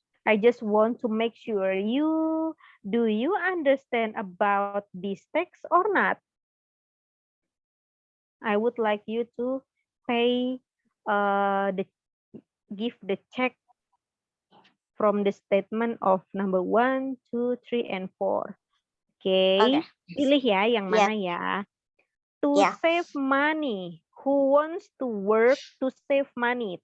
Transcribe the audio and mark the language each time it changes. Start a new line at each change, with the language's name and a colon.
English: I just want to make sure do you understand about this text or not? I would like you to pay give the check from the statement of number 1, 2, 3, and 4.
Indonesian: Oke, pilih ya yang mana ya.
English: To save money. Who wants to work to save money?